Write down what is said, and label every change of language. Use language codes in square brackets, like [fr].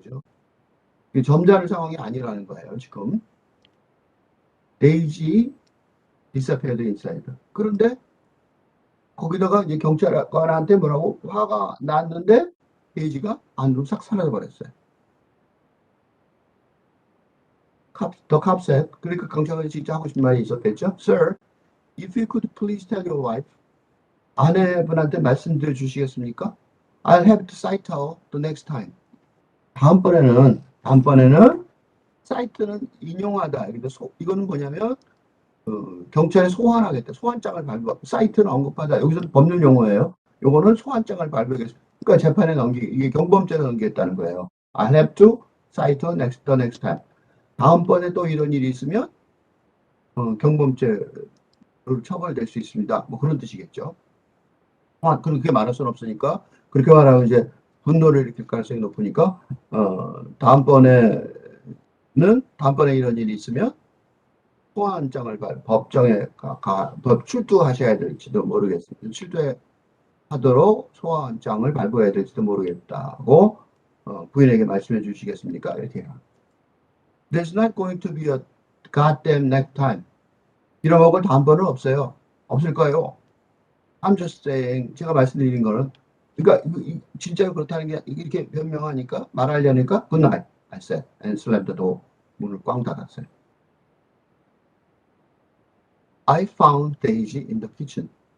[ko] 그죠? 점잖은 상황이 아니라는 거예요. 지금 데이지 [en] disappeared inside. [ko] 그런데 거기다가 이제 경찰관한테 뭐라고 화가 났는데 데이지가 안으로 싹 사라져 버렸어요. [en] 더 캅셋. [ko] 그러니까 경찰관이 진짜 하고 싶은 말이 있었겠죠. [en] Sir, if you could please tell your wife. [ko] 아내분한테 말씀드려 주시겠습니까? [en] I'll have to cite her the next time. [ko] 다음번에는 사이트는 인용하다. 근데 이거는 뭐냐면 경찰에 소환하겠다. 소환장을 발부. 사이트는 언급하다. 여기서는 법률 용어예요. 요거는 소환장을 발부하겠습니다. 그러니까 재판에 이게 경범죄를 넘기겠다는 거예요. [en] I'll have to cite her the next time. [ko] 다음번에 또 이런 일이 있으면 경범죄로 처벌될 수 있습니다. 뭐 그런 뜻이겠죠. 그렇게 말할 수는 없으니까 그렇게 말하면 이제 분노를 일으킬 가능성이 높으니까 다음번에 이런 일이 있으면 소환장을 법정에 출두하셔야 될지도 모르겠습니다. 출두하도록 소환장을 발부해야 될지도 모르겠다고 부인에게 말씀해 주시겠습니까? 이렇게 해요. [en] There's not going to be a goddamn next time. [ko] 빌어먹을 다음번은 없어요. 없을 거예요. [en] I'm just saying. [ko] 제가 말씀드린 거는 그러니까 진짜로 그렇다는 게 이렇게 변명하니까 말하려니까 [en] good night. I said, and slammed the door. [ko] 문을 꽝 닫았어요. [en] I found Daisy in the kitchen.